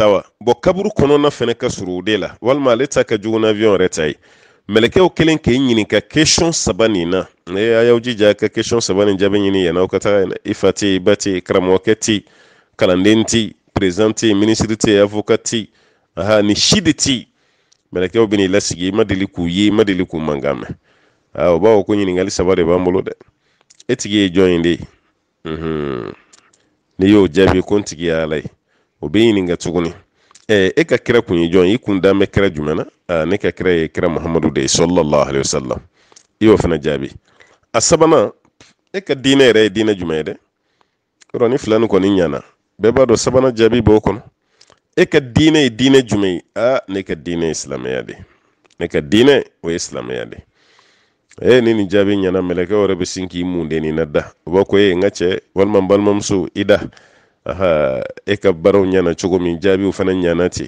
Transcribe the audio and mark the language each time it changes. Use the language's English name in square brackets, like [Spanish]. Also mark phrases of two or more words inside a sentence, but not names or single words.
[Bambara] sa wa bon kaburu kɔnɔna fɛnɛ ka surun o de la walima ale ta ka jugu na avion yɛrɛ ta ye mɛlɛkɛw kelen k'i ɲininka question 3 nin na a y'aw jija ka question 3 nin jaabi ɲini yanni aw ka taga i fa tɛ i ba tɛ karamɔgɔkɛ tɛ kalanden tɛ président tɛ ministre tɛ avocat tɛ ni si de tɛ mɛlɛkɛw bɛ n'i lasigi i ma deli k'u ye i ma deli k'u mankan mɛn o b'a fɔ ko ɲininkali 3 de b'an bolo dɛ e tigi ye jɔn ye de n'i y'o jaabi ko n tigi ye ala ye o bɛ ɲininka tuguni e ka kira kun ye jɔn i kun dan bɛ kira jumɛn na ne ka kira ye kira Muhamadu de ye [Arabic] صلى الله عليه وسلم [Bambara] i y'o fana jaabi a 3nan e ka diinɛ yɛrɛ ye diinɛ jumɛn ye dɛ yɔrɔ ni 2 nin kɔni ɲana bɛɛ b'a dɔn 3nan jaabi b'o kɔnɔ e ka diinɛ ye diinɛ jumɛn ye ne ka diinɛ ye silamɛya de ne ka diinɛ o ye silamɛya de ni nin jaabi ɲana mɛlɛkɛw yɛrɛ bɛ sin k'i mun de nin na da o b'a ko n ka cɛ walima n balimamuso i da e ka baaraw ɲana cogo min jaabiw fana ɲana ten